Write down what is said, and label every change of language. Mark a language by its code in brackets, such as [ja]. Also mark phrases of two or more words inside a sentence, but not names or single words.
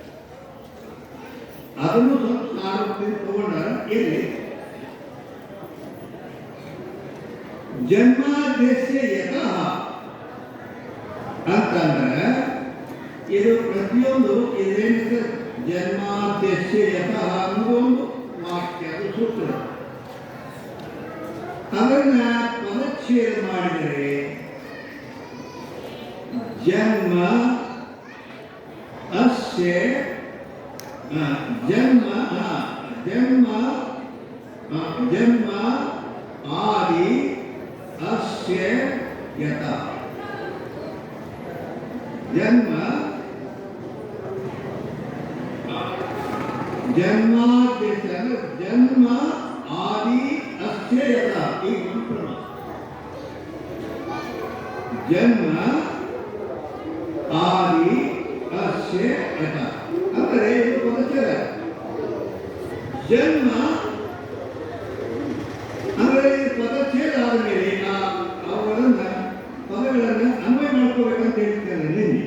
[kn] ಅದನ್ನು ಸ್ವಲ್ಪ ಸಾರೂಪ್ಯ ತಗೊಂಡ ಇಲ್ಲಿ [sa] ಜನ್ಮಾದ್ಯಸ್ಯ ಯತಃ [kn] ಅಂತಂದ್ರೆ ಇದು ಪ್ರತಿಯೊಂದು ಇದೇನಿದೆ [sa] ಜನ್ಮಾದ್ಯಸ್ಯ ಯತಃ [kn] ಅನ್ನೋದು ಒಂದು ವಾಕ್ಯ, ಅದು ಸೂತ್ರ. ಅದನ್ನ ಪದಚ್ಛೇದ ಮಾಡಿದರೆ [sa] ಜನ್ಮ ಅಸ್ಯ ಜನ್ಮ ಆದಿ ಅಸ್ಯ ಯತಃ. ಜನ್ಮ ಆದಿ ಅಸ್ಯ ಯತಃ. [kn] ಈ ಮಂತ್ರ [sa] ಜನ್ಮ ಆದಿ ಅಸ್ಯ ಯತಃ [kn] ಅಂದರೆ ಇದು ಪದಚ್ಛೇದ. ಜನ್ಮ ಅಂದರೆ ಪದಚ್ಛೇದ ಆದಮೇಲೆ ಅವುಗಳನ್ನ ಪದಗಳನ್ನು ಅನ್ವಯ ಮಾಡ್ಕೋಬೇಕಂತ ಹೇಳ್ತಾರೆ ನಿನ್ನೆ.